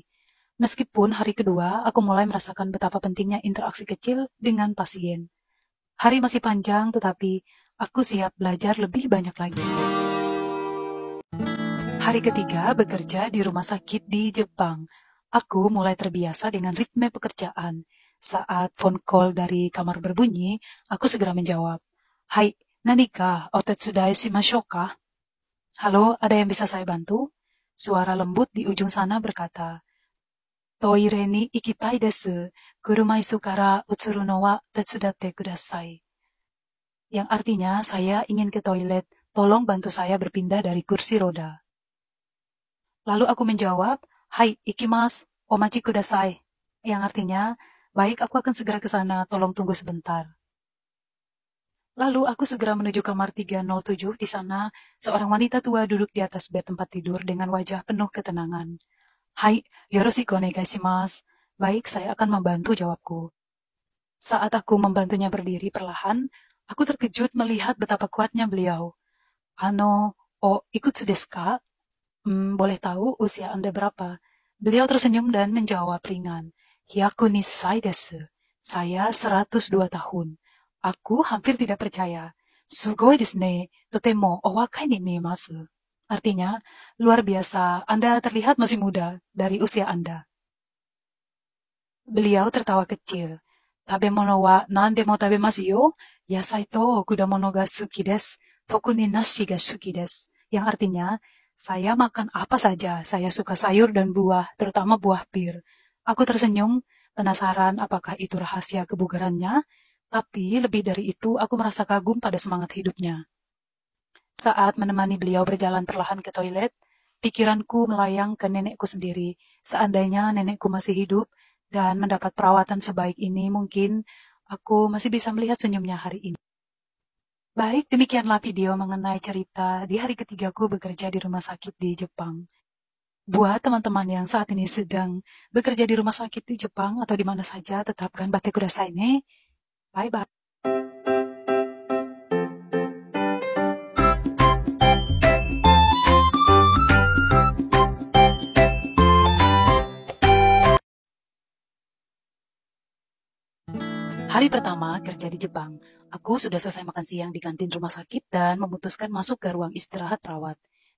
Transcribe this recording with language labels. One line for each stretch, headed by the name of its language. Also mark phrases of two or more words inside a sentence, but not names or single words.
Indonesian: Meskipun hari kedua, aku mulai merasakan betapa pentingnya interaksi kecil dengan pasien. Hari masih panjang, tetapi aku siap belajar lebih banyak lagi. Hari ketiga bekerja di rumah sakit di Jepang. Aku mulai terbiasa dengan ritme pekerjaan. Saat
English: phone call
Indonesian: dari kamar berbunyi, aku segera menjawab.
Japanese: Hai, 何かお手伝いしましょうか?
Indonesian: Halo, ada yang bisa saya bantu? Suara lembut di ujung sana berkata,
Japanese: トイレに行きたいです. 車椅子から移るのは手伝ってください.
Indonesian: Yang artinya, saya ingin ke toilet. Tolong bantu saya berpindah dari kursi roda. Lalu aku menjawab, Hai,
Japanese: 行きます、お待ちください.
Indonesian: Yang artinya, baik, aku akan segera ke sana, tolong tunggu sebentar. Lalu aku segera menuju kamar 307. Di sana, seorang wanita tua duduk di atas bed tempat tidur dengan wajah penuh ketenangan.
Japanese: Hai, よろしくお願いします.
Indonesian: Baik, saya akan membantu, jawabku. Saat aku membantunya berdiri perlahan, aku terkejut melihat betapa kuatnya beliau.
Japanese: いくつですか?
Indonesian: Boleh tahu usia Anda berapa? Beliau tersenyum dan menjawab ringan.
Japanese: 百二歳です.
Indonesian: Saya 102 tahun. Aku hampir tidak percaya.
Japanese: すごいですね. とてもお若いに見えます.
Indonesian: Artinya, luar biasa, Anda terlihat masih muda dari usia Anda. Beliau tertawa kecil.
Japanese: 食べ物は何でも食べますよ。野菜と果物が好きです. 特に梨が好きです.
Indonesian: Yang artinya, saya makan apa saja, saya suka sayur dan buah, terutama buah pir. Aku tersenyum, penasaran apakah itu rahasia kebugarannya, tapi lebih dari itu aku merasa kagum pada semangat hidupnya. Saat menemani beliau berjalan perlahan ke toilet, pikiranku melayang ke nenekku sendiri. Seandainya nenekku masih hidup dan mendapat perawatan sebaik ini, mungkin aku masih bisa melihat senyumnya hari ini. Baik, demikianlah video mengenai cerita di hari ketigaku bekerja di rumah sakit di Jepang. Buat teman-teman yang saat ini sedang bekerja di rumah sakit di Jepang atau di mana saja, tetap
Japanese: 頑張ってくださいね.
English: Bye-bye.
Indonesian: Hari pertama kerja di Jepang, aku sudah selesai makan siang di kantin rumah sakit dan memutuskan masuk ke ruang istirahat perawat.